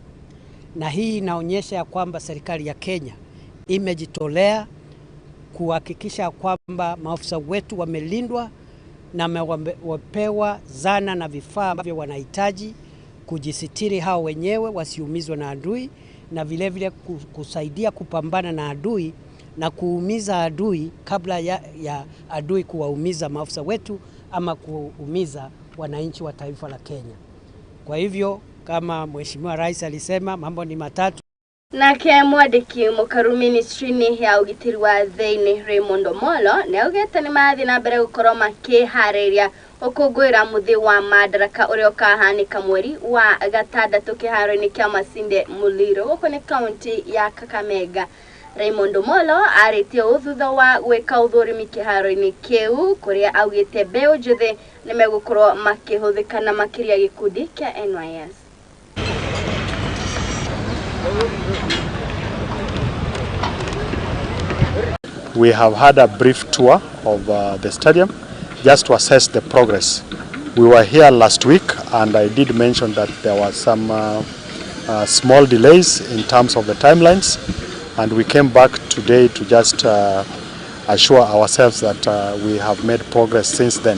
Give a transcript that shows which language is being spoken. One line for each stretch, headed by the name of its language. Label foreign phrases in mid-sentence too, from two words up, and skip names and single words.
Swahili: Na hii inaonyesha kwamba serikali ya Kenya imejitolea kuhakikisha kwamba maafisa wetu wamelindwa na wapewa zana na vifaa ambavyo wanahitaji kujisitiri hao wenyewe wasiumizwe na adui, na vile vile kusaidia kupambana na adui na kuumiza adui kabla ya adui kuwaumiza maafisa wetu ama kuumiza wananchi wa taifa la Kenya. Kwa hivyo kama Mheshimiwa Rais alisema, mambo ni matatu.
Kikuyu: Nake mwandiki mukaru ministry-ini ya ugitiri wa thiini Raymond Omolo neugete ni mathi na mbere gukorwo makihariria ukungwira muthi wa Madaraka uria ukahanika mweri wa gatandatu kiharo-ini kia Masinde Muliro guko ni county ya Kakamega. Raymond Omolo aritie uthutha wa gwika uthurimi kiharo-ini kiu kuria augite mbeu njuthi ni megukorwo makihuthika na makiria gikundi kia NYS.
English: We have had a brief tour of the stadium just to assess the progress. We were here last week and I did mention that there were some small delays in terms of the timelines, and we came back today to just assure ourselves that we have made progress since then.